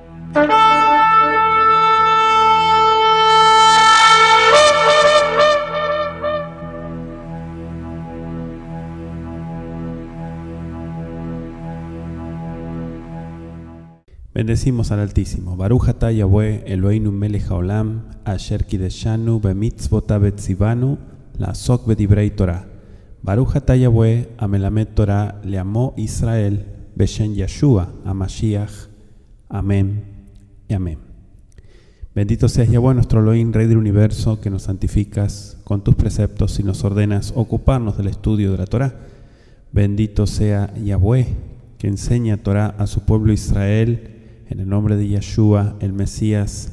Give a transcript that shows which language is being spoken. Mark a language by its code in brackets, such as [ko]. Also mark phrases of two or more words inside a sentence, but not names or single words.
[es] Bendecimos al Altísimo. [he] ברוך אתה יהוה אלוהינו מלך העולם אשר קדשנו במצוותיו וצוונו לעסוק בדברי תורה. ברוך אתה יהוה המלמד תורה לעמו ישראל בשם ישוע המשיח. [es] Amén y amén. Bendito seas Yahweh nuestro Elohim, Rey del Universo, que nos santificas con tus preceptos y nos ordenas ocuparnos del estudio de la Torah. Bendito sea Yahweh, que enseña Torah a su pueblo Israel, en el nombre de Yeshua, el Mesías.